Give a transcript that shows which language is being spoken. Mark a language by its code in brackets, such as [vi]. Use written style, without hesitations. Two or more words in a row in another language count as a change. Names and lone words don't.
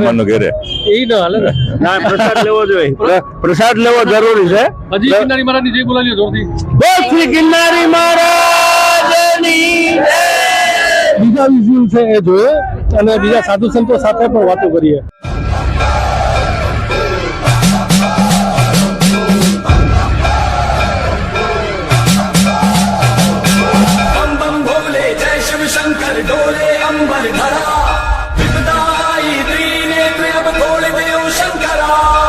[gu] જમવાનું ઘરે એ ના હાલે ને? પ્રસાદ લેવો જોઈએ. પ્રસાદ લેવો જરૂરી છે. હજી ગિરનારી મહારાજની જય બોલાવીએ જોરથી. બસ શ્રી ગિરનારી મહારાજની બીજા વિઝ્યુઅલ છે એ જોઈએ અને બીજા સાધુ સંતો સાથે પણ વાતો કરીએ. [hi] बम बम भोले जय शिव शंकर डोले अंबर धरा विपदाई त्रिनेत्र अब खोल दे शंकरा